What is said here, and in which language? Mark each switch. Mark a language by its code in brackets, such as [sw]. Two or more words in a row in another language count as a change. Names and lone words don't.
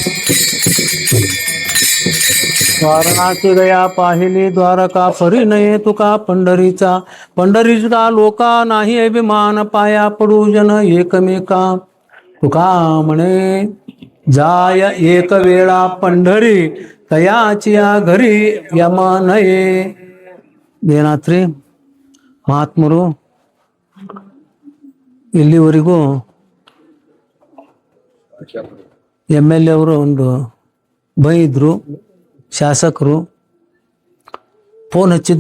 [mr] वारणाची गया पाहिली द्वारका, परिणये तुका पंढरीचा. पंढरीचा लोका नाही अभिमान, पाया पडू जन एकमेका. तुका म्हणे जाय एक वेळा पंढरी तयाचिया घरी ಯಮನಯೇ. [kn] ಏನಾತ್ರಿ ಮಹಾತ್ಮರು ಇಲ್ಲಿವರೆಗೂ MLA ಅವರು ಒಂದು ಬೈದ್ರು, ಶಾಸಕರು ಫೋನ್ ಹಚ್ಚಿದ್ರಿ.